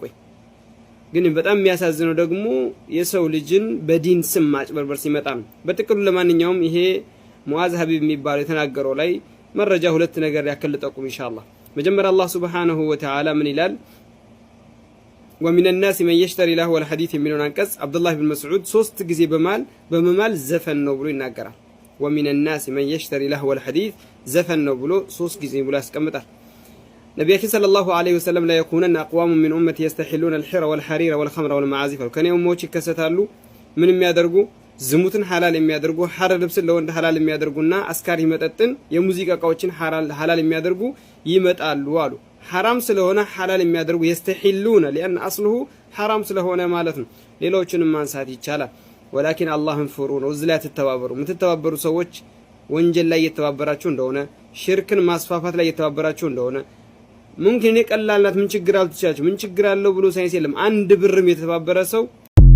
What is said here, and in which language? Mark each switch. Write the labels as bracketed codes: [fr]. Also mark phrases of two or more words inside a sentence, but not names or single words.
[am] ቆይ ግን በጣም የሚያሳዝነው ደግሞ የሰው ልጅን በዲን ስም ማጭበርበር ሲመጣ ነው። በጥቅሉ ለማንኛውም ይሄ ሙአዝ ሀቢብ የሚባለው የተናገረው ላይ መረጃ ሁለት ነገር ያክል ልጠቁም ኢንሻአላህ። መጀመሪያ አላህ [ar] سبحانه وتعالى [am] ምን ይላል? [ar] ومن الناس من يشتري له الحديث [am] የሚለውን አንቀጽ አብዱላህ ኢብኑ መስዑድ 3 ጊዜ በመማል ዘፈን ነው ብሎ ይናገራል። [ar] ومن الناس من يشتري له الحديث [am] ዘፈን ነው ብሎ 3 ጊዜ ብሎ ያስቀምጣል። ነብያችን [ar] صلى الله عليه وسلم لا يكونن اقوام من امتي يستحلون الحر والحرير والخمر والمعازف [am] ከኔ ኡሞች ይከሰታሉ ምን የሚያደርጉ ዝሙትን ሐላል የሚያደርጉ ሐር ልብስን ለወንድ ሐላል የሚያደርጉና አስካሪ መጠጥን የሙዚቃ እቃዎችን ሐላል የሚያደርጉ ይመጣሉ አሉ። ሐራም ስለሆነ ሐላል የሚያደርጉ [ar] يستحلون لان اصله [am] ሐራም ስለሆነ ማለት ነው። ሌሎችንም ማንሳት ይቻላል። ወላኪን አላህን ፍሩ ነው። እዚህ ላይ ተተባበሩ። የምትተባበሩ ሰዎች ወንጀል ላይ እየተባበራችሁ እንደሆነ ሽርክን ማስፋፋት ላይ እየተባበራችሁ እንደሆነ ሙምኪን የቀላልናት ምን ችግር አልተቻለች ምን ችግር አለው ብሎ ሳይንስ የለም። አንድ ብርም የተባበረ ሰው